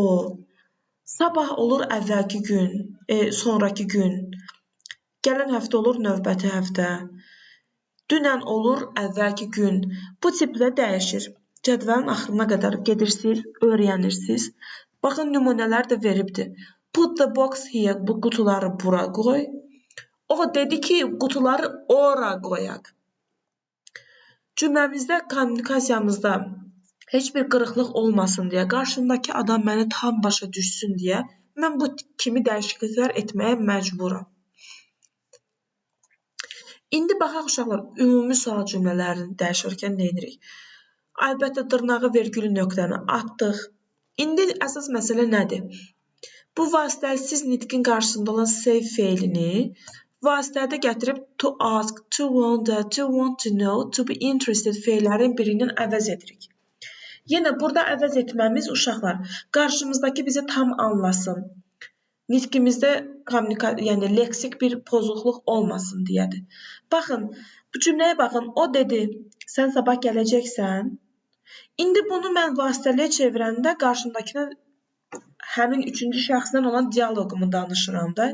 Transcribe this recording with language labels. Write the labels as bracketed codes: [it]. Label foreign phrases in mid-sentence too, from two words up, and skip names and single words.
[az] Sabah olur əvvəlki gün, sonraki gün. Gələn həftə olur növbəti həftə. Dünən olur əvvəlki gün. Bu tiplə dəyişir. Cədvəlin axırına qədər gedirsiniz, öyrənirsiniz. Baxın, nümunələr də veribdir. [en] Put the box here, [az] bu qutuları bura qoy. O dedi ki, qutuları ora qoyaq. Cümləmizdə, kommunikasiyamızda heç bir qırıqlıq olmasın deyə, qarşımdakı adam məni tam başa düşsün deyə, mən bu kimi dəyişikliklər etməyə məcburam. İndi baxaq uşaqlar, ümumi sual cümlələrini dəyişərkən nə edirik? Əlbəttə, dırnağı, vergülü, nöqtəni atdıq. İndi əsas məsələ nədir? Bu vasitəsiz nitqin qarşısında olan say feilini vasitədə gətirib [en] to ask, to wonder, to want to know, to be interested [az] feillərin birindən əvəz edirik. Yenə burada əvəz etməmiz uşaqlar qarşımızdakı bizi tam anlasın. Nitqimizdə yəni leksik bir pozğunluq olmasın deyədir. Baxın, bu cümləyə baxın. O dedi, sən sabah gələcəksən. İndi bunu mən vasitəliyə çevirəndə qarşımdakına həmin üçüncü şəxsdən olan dialoqumu danışıram da.